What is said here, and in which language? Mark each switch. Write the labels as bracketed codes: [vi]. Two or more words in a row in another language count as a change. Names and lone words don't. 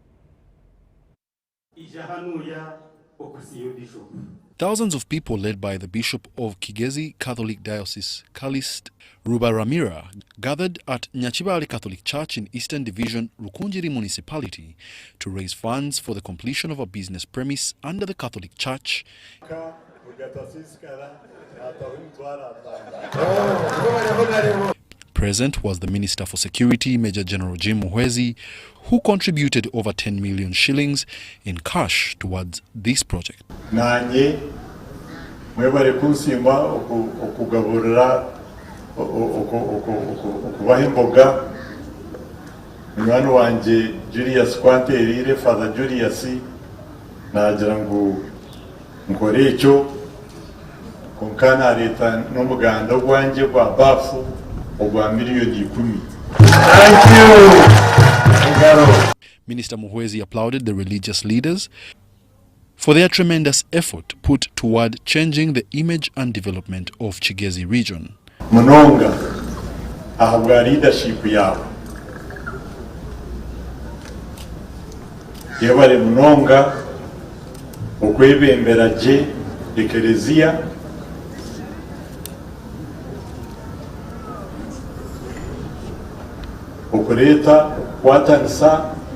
[en] Thousands of people led by the Bishop of Kigezi Catholic Diocese, Callist Rubaramira, gathered at Nyachibali Catholic Church in Eastern Division, Rukunjiri Municipality to raise funds for the completion of a business premise under the Catholic Church. Present was the Minister for Security, Major General Jim Muhwezi, who contributed over 10 million shillings in cash towards this project. [cgg] Nanye mwebale kunsimba okugaburira okubaha imboga mwana wanje Julius kwanterire Father Julius nagira ngo nkore ekyo konkana leta n'umuganda gwanje gwa bafu ogwa miliyoni 10. [en] Thank you. Minister Muhwezi applauded the religious leaders for their tremendous effort put toward changing the image and development of Chigezi region. [cgg] Munonga ahabwa leadership yabo. Yebale munonga okwebembera je ekelezia okuleta kwatanisa